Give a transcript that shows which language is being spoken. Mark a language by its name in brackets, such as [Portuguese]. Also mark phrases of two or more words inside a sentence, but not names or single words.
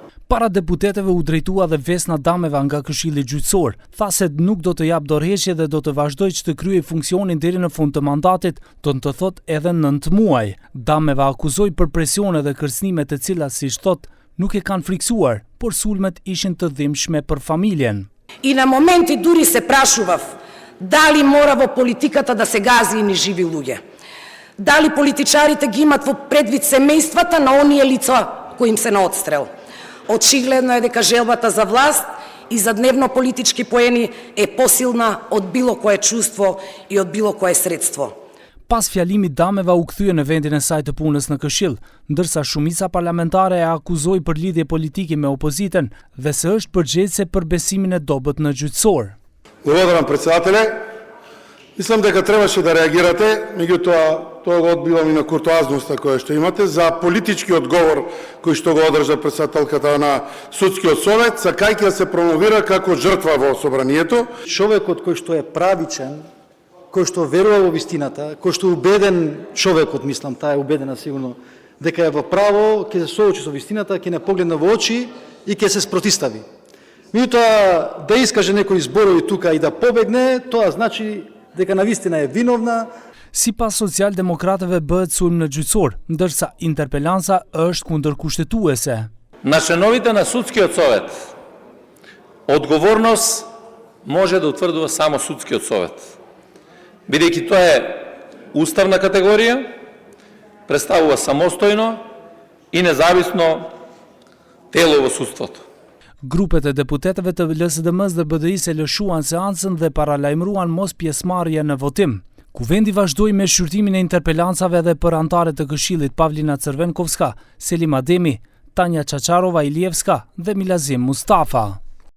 [Albanian] Para deputetëve u drejtua dhe Vesna Dameva nga Këshilli Gjyqësor, tha se nuk do të jap dorëheqje dhe do të vazhdojë që të kryej funksionin deri në fund të mandatit, do të thotë edhe 9 muaj. Dameva akuzoi për presione dhe kërcënime të cilat, siç thotë, nuk e kanë friksuar, por sulmet ishin të dhimbshme për familjen. [Macedonian] И на моменти дури се прашував дали мора во политиката да се гази и ни живи луѓе. Дали политичарите ги имат во предвид семејствата на оние лица кои им се на отстрел. Очигледно е дека желбата за власт и за дневно политички поени е посилна од било кое чувство и од било кое средство. [Albanian] Pas fjalimit Dameva u kthye në vendin e saj të punës në Këshill, ndërsa shumica parlamentare e akuzoi për lidhje politike me opozitën dhe se është përgjegjëse për besimin e dobët në gjyqësor. [Macedonian] Благодарам председателе. Мислам дека требаше да реагирате, меѓутоа тоа го одбивам и на куртоазноста која што имате за политички одговор кој што го одржа председателката на судскиот совет, сакајќи да се промовира како жртва во собранието. Човекот кој што е правичен, кој што верува во вистината, кој што е убеден човекот, мислам, таа е убедена сигурно дека е во право, ќе се соочи со вистината, ќе не погледне во очи и ќе се спротистави. Меѓутоа да искаже некои зборови тука и да побегне, тоа значи дека навистина е виновна. [Albanian] Sipas socialdemokratëve bëhet sulm në gjyqësor, ndërsa interpelanca është kundër kushtetuese. [Macedonian] На членовите на судскиот совет одговорност може да утврдува само судскиот совет. Бидејќи тоа е уставна категорија, представува самостојно и независно тело во судството. [Albanian] Grupet e deputetëve të LSDM-s dhe BDI-s e lëshuan seancën dhe paralajmëruan mos pjesëmarrje në votim. Kuvendi vazhdoi me shqyrtimin e interpelancave dhe për antarët të Këshillit Pavlina Crvenkovska, Selim Ademi, Tanja Çaçarova Ilievska dhe Milazim Mustafa.